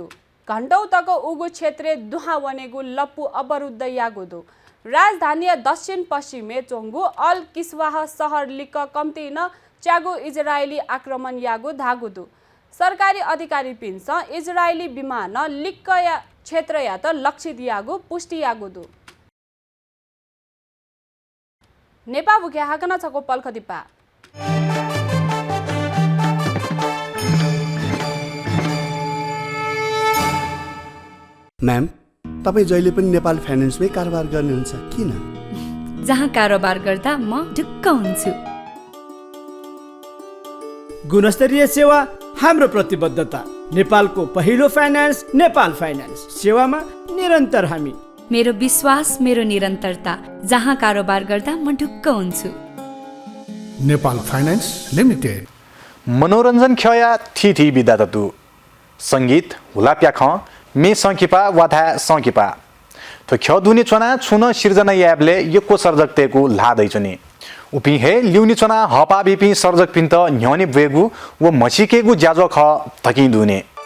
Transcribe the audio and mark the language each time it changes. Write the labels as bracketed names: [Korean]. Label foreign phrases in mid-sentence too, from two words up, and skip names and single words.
[Newari] घण्टौ तक उगु क्षेत्र दुहा वनेगु लप्पु अवरुद्ध यागुदु राजधानी दक्षिण पश्चिमे चोंगु अल किस्वाह शहर लिक कम्ती न च्यागु इजरायली आक्रमण यागु धागुदु सरकारी अधिकारी पिन्छ इजरायली विमान लिक्क या क्षेत्र या त लक्षित यागु पुष्टि यागुदु नेपाल बुके हाकन छको पल्खदिपा [Nepali] म्याम तपाईँ जहिले पनि नेपाल फाइनेन्समै कारोबार गर्नुहुन्छ किन? जहाँ कारोबार गर्दा म ढुक्क हुन्छु। गुणस्तरीय सेवा हाम्रो प्रतिबद्धता। नेपालको पहिलो फाइनेन्स नेपाल फाइनेन्स सेवामा निरन्तर हामी। मेरो विश्वास मेरो निरन्तरता, जहाँ कारोबार गर्दा म ढुक्क हुन्छु। नेपाल फाइनेन्स लिमिटेड। [Newari] मनोरञ्जन खया थी बिदा तु सङ्गीत हुलाप्या ख मे सङ्किपा वाथा सङ्किपा तो ख दुनी चना छुन सिर्जना याबले यको सर्जकतेको लादैछनि उपि हे ल्युनी चना हपा बिपि सर्जक पिन्त न्यनि वेगु व मसिकेगु ज्याजो ख तकि दुने